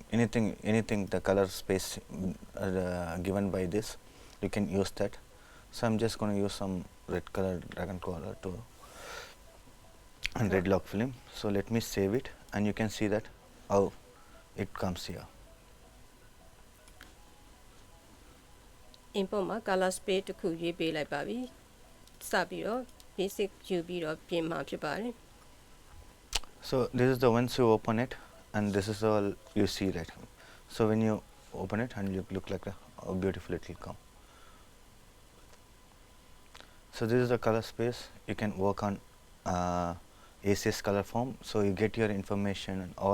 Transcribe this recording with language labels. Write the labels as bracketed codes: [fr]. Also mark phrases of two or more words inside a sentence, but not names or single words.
[en] Anything the color space given by this, you can use that. So I'm just going to use some red color dragon color to and red lock film. So let me save it, and you can see that how it comes here. [my] Import မှာ [en] color space [my] တစ်ခုရွေးပေးလိုက်ပါပြီစပြီးတော့ basic ယူပြီးတော့ပြင်မှာဖြစ်ပါတယ် [en] So this is the once you open it, and this is all you see, right? So when you open it and you look like how beautiful it will come. So this is the color space. You can work on ACS color form, so you get your information and all.